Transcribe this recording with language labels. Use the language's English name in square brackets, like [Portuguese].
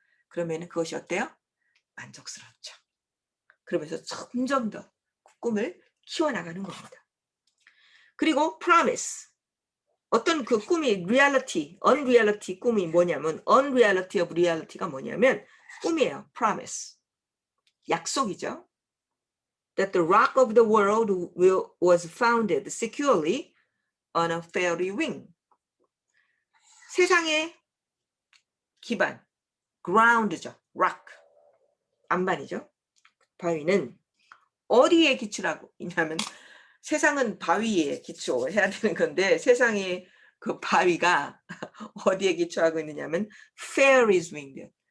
[Korean] 그러면 그것이 어때요? 만족스럽죠. 그러면서 점점 더 그 꿈을 키워나가는 겁니다. 그리고 promise, 어떤 그 꿈이 reality, unreality 꿈이 뭐냐면 [English] unreality of reality [Korean] 가 뭐냐면 꿈이에요. promise, 약속이죠. [English] That the rock of the world was founded securely on a fairy wing. [Korean] 세상의 기반, ground죠. rock, 안반이죠. 바위는 어디에 기초라고 있냐면 세상은 바위에 기초해야 되는 건데 세상의 그 바위가 어디에 기초하고 있느냐면 [English] fairy's wing.